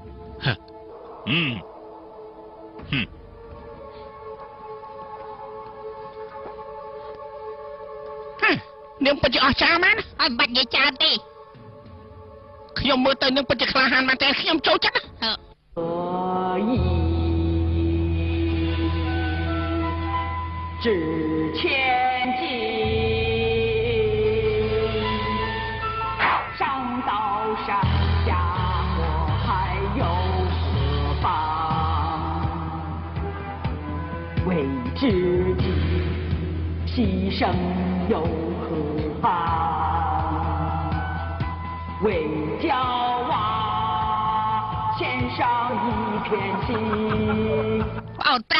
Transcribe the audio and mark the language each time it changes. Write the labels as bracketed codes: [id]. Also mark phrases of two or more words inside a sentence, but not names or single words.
[km] នាងពិតជាអស្ចារ្យមែន ហើយមិនបាច់និយាយច្រើនទេ ខ្ញុំមើលទៅនាងពិតជាក្លាហានមែនតែខ្ញុំចូលចិត្តណា [zh] 可以值千金，上刀山下火海有何妨？为知己牺牲有何妨？为骄傲献上一片心， [km] ប្អូនប្រោ